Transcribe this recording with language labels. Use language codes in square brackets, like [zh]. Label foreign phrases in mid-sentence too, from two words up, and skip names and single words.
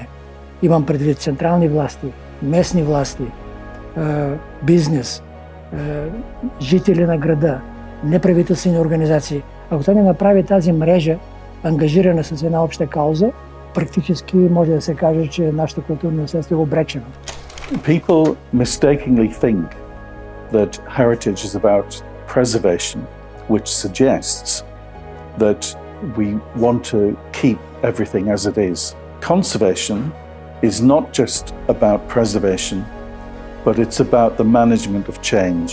[bg] Имам предвид централни власти, местни власти, бизнес, жители на града, неправителствени организации. Ако той не направи тази мрежа, ангажирана с една обща кауза, практически може да се каже, че нашето културно наследство е обречено. [en] People mistakenly think that heritage is about preservation, which suggests that we want to keep everything as it is. Conservation is not just about preservation, but it's about the management of change.